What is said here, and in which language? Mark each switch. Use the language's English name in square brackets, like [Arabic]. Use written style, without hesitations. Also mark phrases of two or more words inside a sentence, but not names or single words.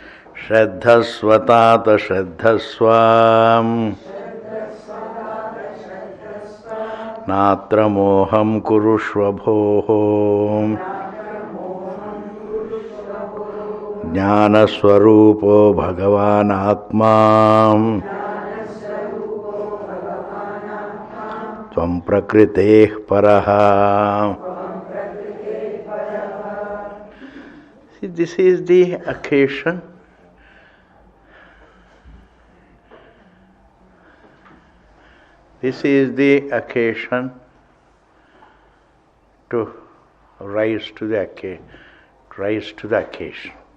[Sanskrit] ಶ್ರದ್ಧಸ್ವತಾತ ಶ್ರದ್ಧಸ್ವಾಂ ನಾತ್ರ ಮೋಹಂ ಕುರುಷ್ವ ಭೋಃ ಜ್ಞಾನಸ್ವರೂಪೋ ಭಗವಾನ್ ಆತ್ಮಾ ತ್ವಂ ಪ್ರಕೃತೇಃ ಪರಃ. [English] This is the occasion to rise to the occasion.